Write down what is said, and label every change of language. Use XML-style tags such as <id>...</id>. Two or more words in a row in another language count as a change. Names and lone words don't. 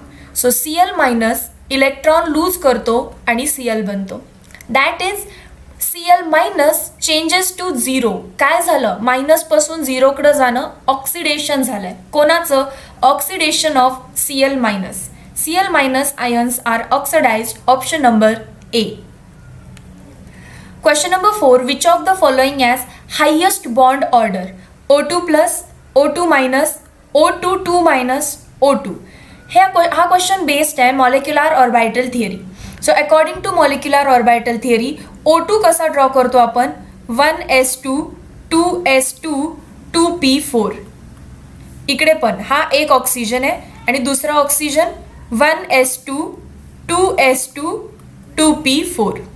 <en>so Cl minus electron lose</en> <mr>करतो आणि Cl बनतो.</mr> <en>that is Cl minus changes to 0.</en> <mr>काय झालं? मायनसपासून 0कडे जाणं, ऑक्सिडेशन झालंय.</mr> <en>कोणाचं? oxidation of Cl minus. Cl minus ions are oxidized. Option number A. Question number 4. Which of the following has highest bond order? O2 plus, O2 minus, O2 2 minus, O2. हा question based आहे molecular orbital theory. so according to molecular orbital theory O2</en> <mr>कसा ड्रॉ करतो आपण?</mr> <en>1s2 2s2 2p4.</en> <mr>इकडे पण हा एक ऑक्सिजन आहे आणि दुसरा ऑक्सिजन 1s2 2s2 2p4.</mr>